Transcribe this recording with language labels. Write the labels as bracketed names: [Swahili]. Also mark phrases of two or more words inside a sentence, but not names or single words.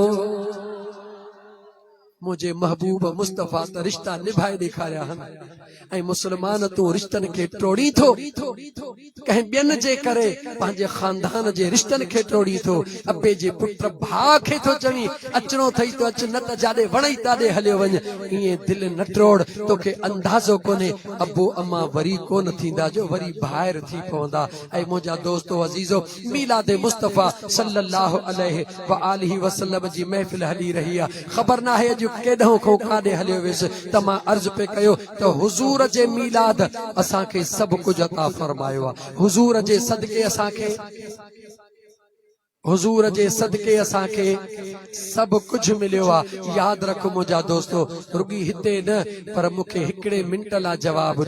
[Sindhi] मुझे महबूब मुस्तफ़ा त रिश्ता निभाए ॾेखारिया आहिनि ऐं मुस्लमान तूं रिश्तनि खे टोड़ी थो कंहिं ॿियनि जे करे पंहिंजे खानदान जे रिश्तनि खे टोड़ी थो अबे जे पुट भाउ खे थो चवी अचणो अथई तो अच न त जाॾे वणई ताॾे हलियो वञ ईअं दिलि न टोड़ तोखे अंदाज़ो कोन्हे अबो अम्मा वरी कोन थींदा जो वरी ॿाहिरि थी पवंदा ऐं मुंहिंजा दोस्तो अज़ीज़ो मीलाद मुस्तफ़ा [Arabic] صلى الله عليه و آله وسلم [Sindhi] जी महफ़िल हली रही आहे ख़बर नाहे अॼु केॾो को काॾे हलियो वियुसि त मां अर्ज़ पे कयो त हुज़ूर जे मीलाद असांखे सभु कुझु अता फरमायो आहे हुज़ूर जे सदके असांखे हुजूर जे सदके असांखे सभु कुझु मिलियो आहे यादि रख मुंहिंजा दोस्तो रुगी हिते न पर मूंखे हिकिड़े मिंट लाइ जवाबु